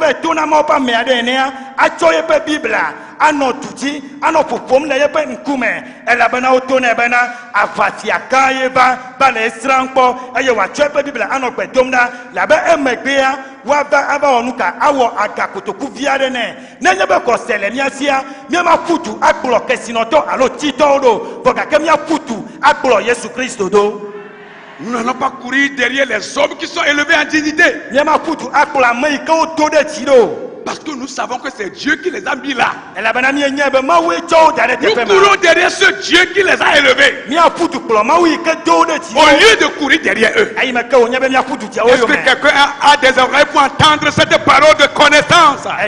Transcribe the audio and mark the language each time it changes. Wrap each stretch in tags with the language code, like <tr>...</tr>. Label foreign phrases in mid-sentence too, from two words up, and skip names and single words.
<ee>wova to na mawo ƒe amea ɖe enea atsɔ yeƒe Biblia anɔ du dzi anɔ ƒoƒom le yeƒe ŋkume elabena woto nɛ bena aʋafiagã ye va le esram kpɔ eye wòatsɔ yeƒe Biblia anɔ gbe dom ɖa labe emegbea woava ava wɔ nu ka awɔ agakotoku vi aɖe nɛ nenye be kɔse le mía sia míemaƒu du akplɔ kesinɔtɔ alo titɔwo ɖo vɔ gake míaƒu du akplɔ Yesu Kristo ɖo.</ee> <fr>Nous n'allons pas courir derrière les hommes qui sont élevés en dignité. Parce que nous savons que c'est Dieu qui les a mis là. Nous courons derrière ce Dieu qui les a élevés. Au lieu de courir derrière eux. Est-ce que quelqu'un a des oreilles pour entendre cette parole de connaissance?</fr>